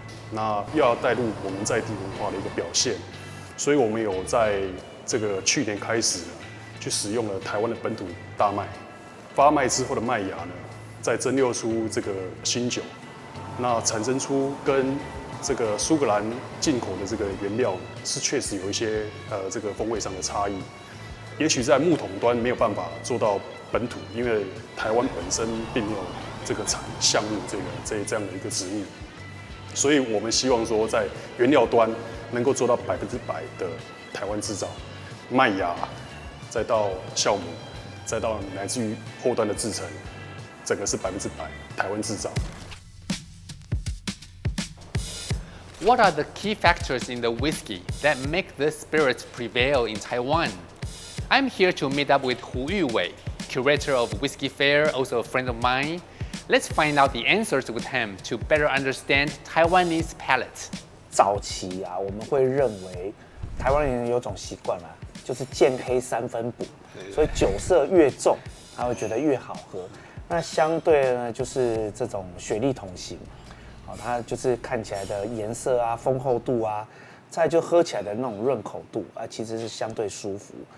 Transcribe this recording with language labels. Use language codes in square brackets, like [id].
[zh] 那又要带入我们在地文化的一个表现，所以我们有在这个去年开始去使用了台湾的本土大麦，发麦之后的麦芽呢，再蒸馏出这个新酒，那产生出跟这个苏格兰进口的这个原料是确实有一些这个风味上的差异，也许在木桶端没有办法做到本土，因为台湾本身并没有这个产橡木这样的一个植物，所以我们希望说在原料端能够做到100%的台湾制造，麦芽再到酵母，再到乃至于后端的制成，整个是100%台湾制造。 [en] What are the key factors in the whiskey that make the spirits prevail in Taiwan? I'm here to meet up with Hu Yuwei, curator of Whiskey Fair, also a friend of mine. Let's find out the answers with him to better understand Taiwanese palate. [zh] 早期啊，我们会认为台湾人有种习惯啦，就是见黑3分补，所以酒色越重，他会觉得越好喝。那相对呢，就是这种雪莉桶型。它就是看起来的颜色啊、丰厚度啊，再就喝起来的那种润口度啊，其实是相对舒服。